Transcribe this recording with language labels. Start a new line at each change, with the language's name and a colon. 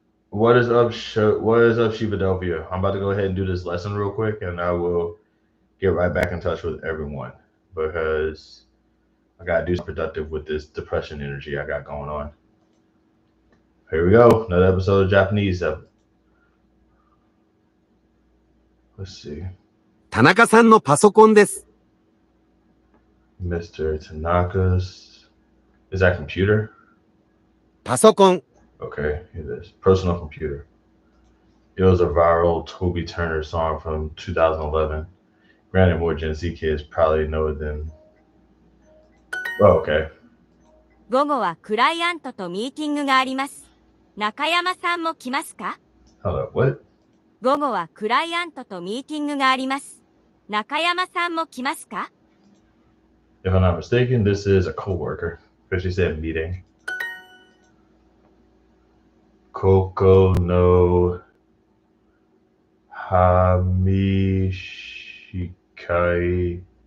English: What is up, What is up, Shivadelphia? I'm about to go ahead and do this lesson real quick, and I will get right back in touch with everyone because I gotta do something productive with this depression energy I got going on. Here we go. Another episode of Japanese. Let's see.
Japanese: 田中さんのパソコンです。
English: Mr. Tanaka's. Is that computer?
Japanese: パソコン。
English: Okay, it is. Personal computer. It was a viral Toby Turner song from 2011. Granted, more Gen Z kids probably know it than. Oh, okay.
Japanese: 午後はクライアントとミーティングがあります。中山さんも来ますか？
English: Hold up, what? 午後はクライアントとミーティングがあります。中山さんも来ますか？ If I'm not mistaken, this is a coworker. Because she said meeting. Koko no Hamishikai.